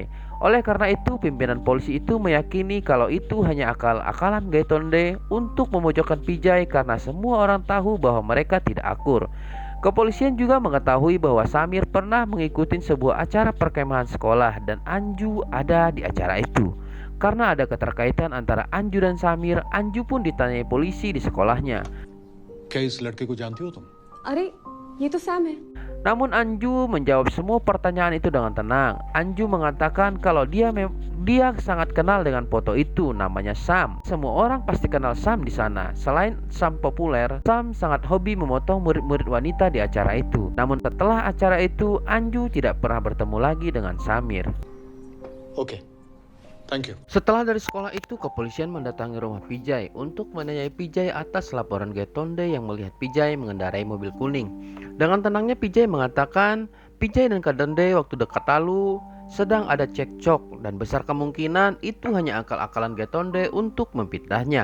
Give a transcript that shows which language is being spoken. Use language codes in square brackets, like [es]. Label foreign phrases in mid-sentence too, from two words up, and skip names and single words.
[id] Oleh karena itu, pimpinan polisi itu meyakini kalau itu hanya akal-akalan Getonde untuk memojokkan Pijay karena semua orang tahu bahwa mereka tidak akur. Kepolisian juga mengetahui bahwa Samir pernah mengikuti sebuah acara perkemahan sekolah dan Anju ada di acara itu. Karena ada keterkaitan antara Anju dan Samir, Anju pun ditanyai polisi di sekolahnya. [hi] क्या इस लड़के को जानती हो तुम? अरे ये तो सैम है। [id] Namun Anju menjawab semua pertanyaan itu dengan tenang. Anju mengatakan kalau dia sangat kenal dengan foto itu, namanya Sam. Semua orang pasti kenal Sam di sana. Selain Sam populer, Sam sangat hobi memotong murid-murid wanita di acara itu. Namun setelah acara itu, Anju tidak pernah bertemu lagi dengan Samir. [en] Okay. Thank you. [id] Setelah dari sekolah itu, kepolisian mendatangi rumah Pijay untuk menanyai Pijay atas laporan Getonde yang melihat Pijay mengendarai mobil kuning. Dengan tenangnya Pijay mengatakan Pijay dan Getonde waktu dekat lalu sedang ada cekcok dan besar kemungkinan itu hanya akal-akalan Getonde untuk memfitnahnya.